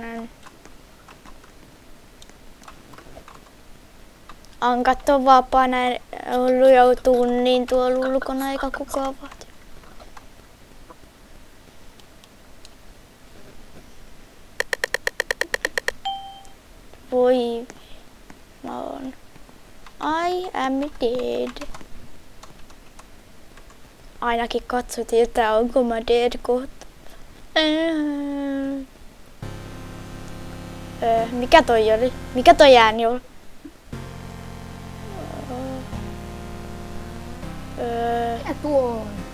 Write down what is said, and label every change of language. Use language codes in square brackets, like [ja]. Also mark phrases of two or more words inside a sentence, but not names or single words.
[fi] Ankat on vapaana, joutuu niin tuolla ulkona eikä kukaan vaati. Voi, mä oon. [en] I am dead. [fi] Ainakin katsotiin, että onko mä dead kohta. Mikä toi oli? Mikä toi ääni oli? Mikä tuo on?